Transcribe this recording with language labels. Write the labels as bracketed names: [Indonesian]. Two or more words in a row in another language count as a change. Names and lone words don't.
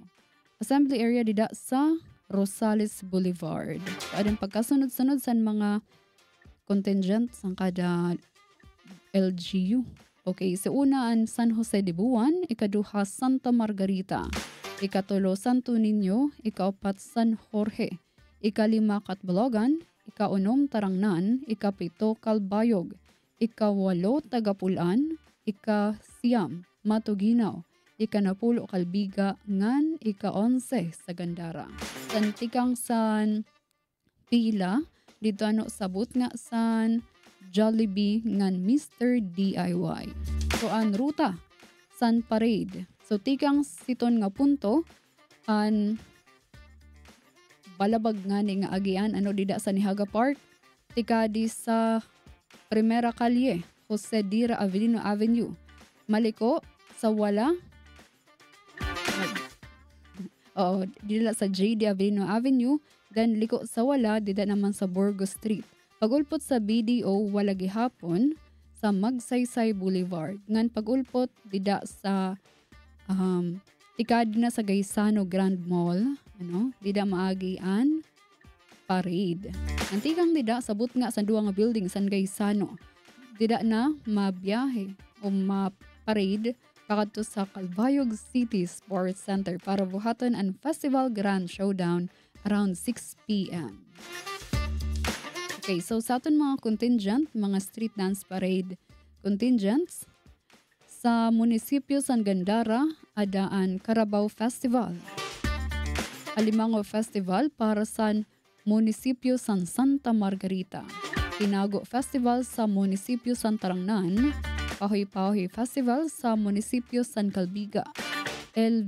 [English] Assembly area [Waray] dida sa Rosales Boulevard. So ading pagkasunod-sunod sa mga contingent sa kada LGU. [English] Okay, so [Waray] una ang San Jose de Buwan, ikaduha Santa Margarita, ikatulo Santo Niño, ikaapat San Jorge, ikalima Catbalogan, ikaunom Tarangnan, ikapito Calbayog, ikawalo Tagapulan, ika-siyam Matuginaw, ika-napulo Kalbiga, ngan ika-11 sa Gandara. Santikang san pila, dito sabot nga san Jollibee ngan Mr. DIY. So ang ruta, san parade. So tikang siton nga punto, an balabag nga ni nga agian, dida sa Nihaga Park, tikadi sa Primera Calle, Jose Dira Avelino Avenue. Maliko sa wala. Dila sa JD Avelino Avenue. Then liko sa wala, dida naman sa Burgos Street. Pagulpot sa BDO, wala gihapon sa Magsaysay Boulevard. Ngan pagulpot, dida sa tikadi na sa Gaisano Grand Mall. Dida maagian parade. Antikang dida, sabot nga sa duwa nga building sa Gaisano. Dida na mabiyahe o ma-parade pakadto sa Calbayog City Sports Center para buhaton ang Festival Grand Showdown around 6 p.m. [English] Okay, so [Waray] sa aton mga contingent, mga [English] street dance parade contingents, [Waray] sa munisipyo San Gandara, adaan Carabao Festival. Alimango Festival para sa munisipyo San Santa Margarita. Tinago Festival sa munisipyo San Tarangnan, Pahoy-Pahoy Festival sa munisipyo San Calbiga, El